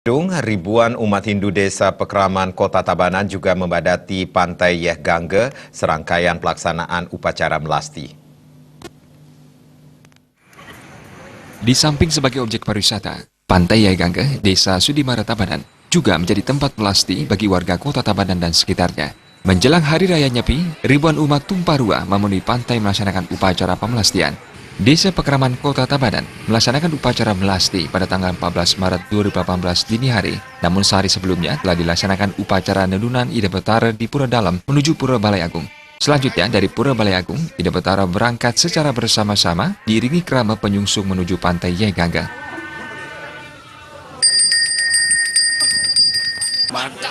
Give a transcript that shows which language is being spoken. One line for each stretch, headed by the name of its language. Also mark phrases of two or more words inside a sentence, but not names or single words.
Indonesian: Ribuan umat Hindu Desa Pekraman Kota Tabanan juga membadati Pantai Yeh Gangge serangkaian pelaksanaan upacara melasti. Di samping sebagai objek pariwisata, Pantai Yeh Gangge, Desa Sudimara Tabanan, juga menjadi tempat melasti bagi warga Kota Tabanan dan sekitarnya. Menjelang Hari Raya Nyepi, ribuan umat tumpah ruah memenuhi pantai melaksanakan upacara pemelastian. Desa Pekraman Kota Tabanan melaksanakan upacara melasti pada tanggal 14 Maret 2018 dini hari. Namun sehari sebelumnya telah dilaksanakan upacara nedunan Ida Betara di Pura Dalam menuju Pura Balai Agung. Selanjutnya dari Pura Balai Agung, Ida Betara berangkat secara bersama-sama diiringi kerama penyungsung menuju Pantai Yeh Gangge. Mantap.